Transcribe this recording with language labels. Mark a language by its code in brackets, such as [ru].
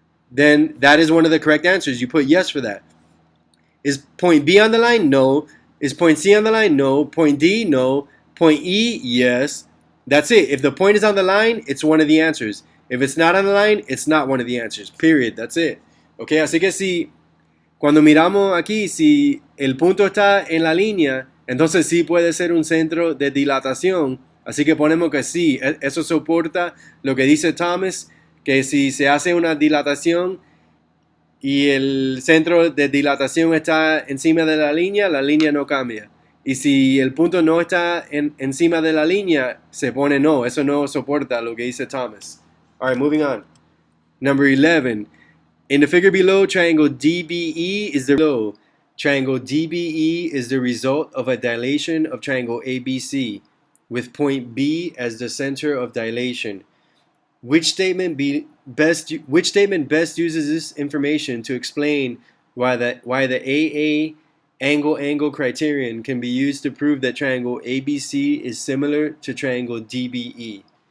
[en] then that is one of the correct answers. You put yes for that. Is point B on the line? No. Is point C on the line? No. Point D? No. Point E? Yes. That's it. If the point is on the line, it's one of the answers. If it's not on the line, it's not one of the answers. Period. That's it. [es] Okay, así que si cuando miramos aquí, si el punto está en la línea, entonces sí puede ser un centro de dilatación. Así que ponemos que sí, eso soporta lo que dice Thomas, que si se hace una dilatación y el centro de dilatación está encima de la línea no cambia. Y si el punto no está encima de la línea, se pone no. Eso no soporta lo que dice Thomas. [en] All right, moving on. Number 11. In the figure below, triangle DBE is the result of a dilation of triangle ABC, with point B as the center of dilation. Which statement best uses this information to explain why the AA angle criterion can be used to prove that triangle ABC is similar to triangle DBE?